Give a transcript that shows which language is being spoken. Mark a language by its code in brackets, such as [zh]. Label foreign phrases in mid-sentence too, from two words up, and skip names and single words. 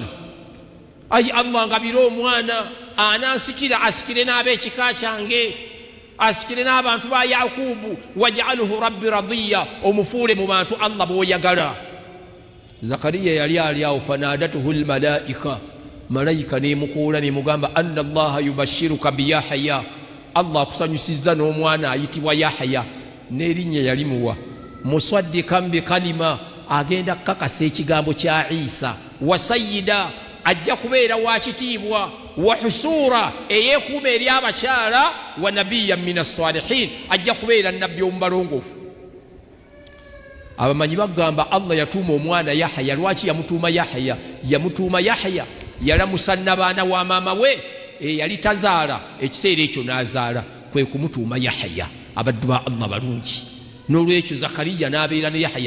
[lg] Ayi Allah ngabira omwana anansikira asikire n'ab'ekika kyange asikire n'abantu ba Yakubu [ar] واجعله رب رضيا [lg] omufuule mu bantu Allah b'oyagala. Zakariya yali ali awo [ar] فنادته الملائكة. [lg] Malayika n'emukoola n'emugamba [ar] أن الله يبشرك بيحيى. [lg] Allah akusanyusizza n'omwana ayitibwa Yahya. n'erinnya yalimuwa [ar] مصدقا بكلمة [lg] agenda kukakasa ekigambo kya Isa [ar] وسيدا [lg] ajja kubeera wa kitiibwa [ar] وحصورا [lg] eyeekuuma eri abakyala [ar] ونبيا من الصالحين [lg] ajja kubeera nabbi omubalongoofu. Abamanyi bagamba Allah yatuuma omwana Yahya. Lwaki yamutuuma Yahya? Yamutuuma Yahya yalamusa n'abaana wa maama we eyali tazaala, ekiseera ekyo n'azaala, kwe kumutuuma Yahya. Abaddu ba Allah balungi. N'olwekyo Zakariya n'abeera ne Yahya.